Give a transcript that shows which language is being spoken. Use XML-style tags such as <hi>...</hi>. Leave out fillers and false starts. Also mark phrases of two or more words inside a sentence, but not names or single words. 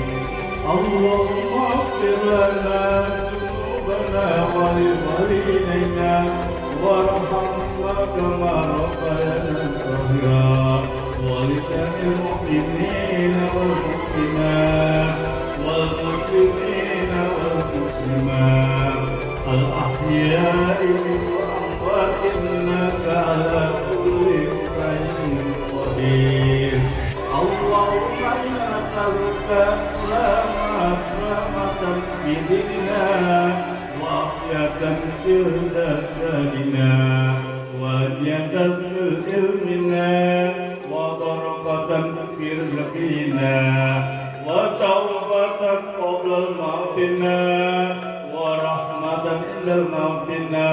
<ar>اللهم اغفر لنا ولوالدينا وارحمنا كما ربنا صغيرا ولجميع المؤمنين والمؤمنات والمسلمين والمسلمات الأحياء إنك على كل شيء قدير. اللهم إنا نسألك سلامة في ديننا وعافية في جسدنا وزيادة في علمنا وبركة في رزقنا وتوبة قبل الموت ورحمة عند الموت.</ar>